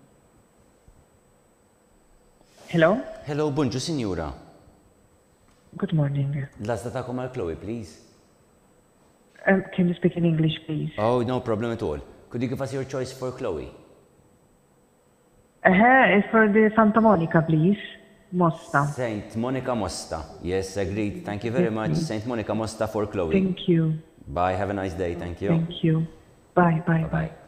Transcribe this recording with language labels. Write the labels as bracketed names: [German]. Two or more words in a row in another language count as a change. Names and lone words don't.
[English] Hello? [Maltese] Hello, bonġu, sinjura. [English] Good morning. [Maltese] Lazda ta'kom għal Chloe, please. [English] Can you speak in English, please? Oh, no problem at all. Could you give us your choice for Chloe? It's for the Santa Monica, please. Mosta. Saint Monica Mosta. Yes, agreed. Thank you very much. Saint Monica Mosta for Chloe. Thank you. Bye, have a nice day. Thank you. Thank you. Bye, bye, Bye. bye.